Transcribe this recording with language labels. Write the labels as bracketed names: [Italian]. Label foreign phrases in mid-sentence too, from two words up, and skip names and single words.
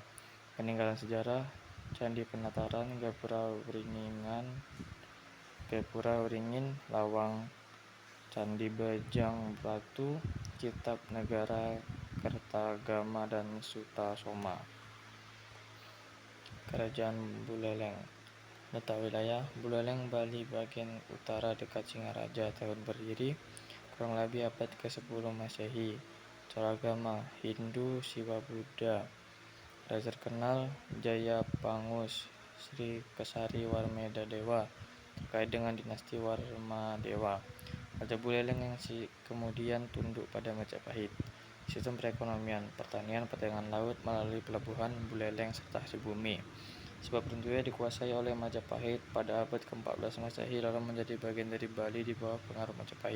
[Indonesian] Peninggalan sejarah: Candi Penataran, Gapura Wringin, Lawang, Candi Bajang Batu, Kitab Negara Kertagama dan Sutasoma. Kerajaan Buleleng. Letak wilayah Buleleng, Bali bagian utara dekat Singaraja. Tahun berdiri kurang lebih abad ke-10 Masehi. Cara agama Hindu, Siwa Buddha. Raja terkenal Jayapangus, Sri Kesari Warmedadewa, terkait dengan dinasti Warmadewa. Raja Buleleng yang kemudian tunduk pada Majapahit. Sistem perekonomian: pertanian, perdagangan laut melalui pelabuhan Buleleng serta hasil bumi. Sebab runtuhnya dikuasai oleh Majapahit pada abad ke-14 Masehi lalu menjadi bagian dari Bali di bawah pengaruh Majapahit.